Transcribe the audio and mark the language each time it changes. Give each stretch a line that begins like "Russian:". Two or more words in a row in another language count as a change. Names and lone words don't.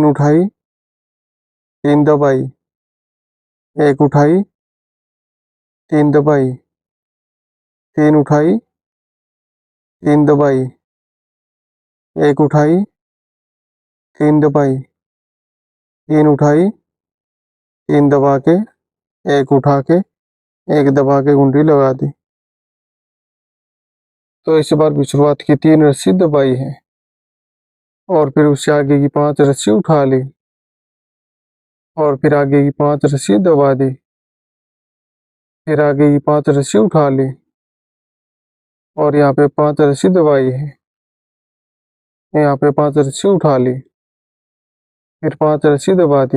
Hindi: उठाई, 3 दबाई, एक उठाई, 3 दबाई, 3 उठाई, 3 दबाई, एक उठाई, 3 दबाई, 3 उठाई, 3 दबा के, एक उठा के, एक दबा के कुंडी लगा दी। तो इस बार भी शुरुआत की, 3 रस्सी दबाई है और फिर उससे आगे की 5 रस्सी उठा ली और फिर आगे की 5 रस्सी दबा दी, फिर आगे की 5 रस्सी उठा ली और यहाँ पे 5 रस्सी दबाई है, यहाँ पे 5 रस्सी उठा ली फिर 5 रस्सी दबा दी।